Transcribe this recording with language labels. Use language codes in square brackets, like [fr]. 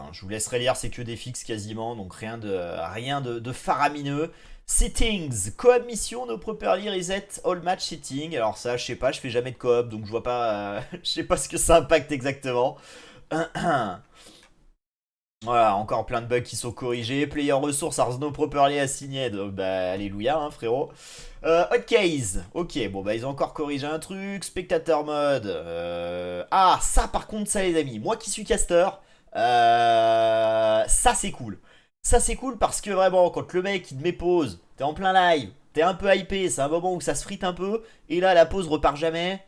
[fr] Hein. Je vous laisserai lire, c'est que des fixes quasiment. Donc rien de faramineux. Settings. [en] Coop mission, no properly reset all match setting. [fr] Alors ça, je sais pas, je fais jamais de coop. Donc je vois pas, je sais pas ce que ça impacte exactement. Voilà, encore plein de bugs qui sont corrigés. [en] Player ressources are no properly assigned. [fr] Bah, alléluia, hein, frérot. Hotkeys. Ok, bon, bah, ils ont encore corrigé un truc. Spectateur mode. Ah, ça, par contre, ça, les amis. Moi qui suis caster, ça, c'est cool. Ça, c'est cool parce que vraiment, quand le mec, il te met pause, t'es en plein live, t'es un peu hypé, c'est un moment où ça se frite un peu, et là, la pause repart jamais.